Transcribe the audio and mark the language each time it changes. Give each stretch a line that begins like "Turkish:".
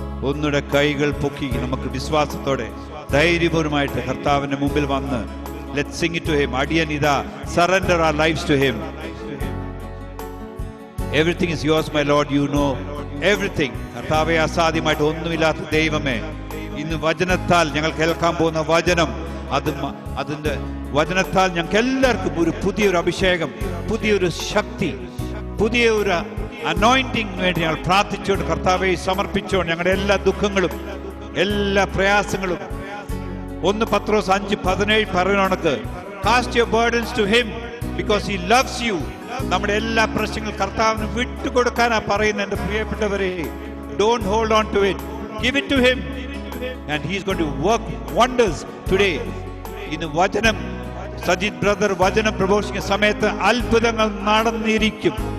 Malayalam: ഒന്നുടെ കൈകൾ പൊക്കി നമുക്ക് വിശ്വാസത്തോടെ ധൈര്യപൂർവമായിട്ട് കർത്താവിന്റെ മുമ്പിൽ വന്ന്
English: let's sing it to him.
Malayalam: അടിയനിതാ,
English: surrender our lives to him. Everything is yours, my Lord. You know everything.
Malayalam: കർത്താവേ, അസാധ്യമായിട്ട് ഒന്നുമില്ലാത്ത ദൈവമേ, ഇന്ന് വചനത്താൽ ഞങ്ങൾ കേൾക്കാൻ പോകുന്ന വചനം, അതിന്റെ വചനത്താൽ ഞങ്ങൾക്ക് എല്ലാവർക്കും ഒരു പുതിയൊരു അഭിഷേകം, പുതിയൊരു ശക്തി, പുതിയ ഒരു അനോയിന്റിംഗ് വേണ്ടി ഞങ്ങൾ പ്രാർത്ഥിച്ചുകൊണ്ട് കർത്താവെ സമർപ്പിച്ചുകൊണ്ട് ഞങ്ങളുടെ എല്ലാ ദുഃഖങ്ങളും എല്ലാ പ്രയാസങ്ങളും 1 പത്രോസ് 5:17 പറയുന്നവർക്ക്
English: cast your burdens to him because he loves you.
Malayalam: നമ്മുടെ എല്ലാ പ്രശ്നങ്ങളും കർത്താവിന് വിട്ടുകൊടുക്കാനാ പറയുന്ന എൻ്റെ പ്രിയപ്പെട്ടവരെ.
English: Don't hold on to it. Give it to him and he is going to work wonders today.
Malayalam: ഇന്ന് വചനം സജിത് ബ്രദർ വചനം പ്രഘോഷിക്കുന്ന സമയത്ത് അത്ഭുതങ്ങൾ നടന്നിരിക്കും.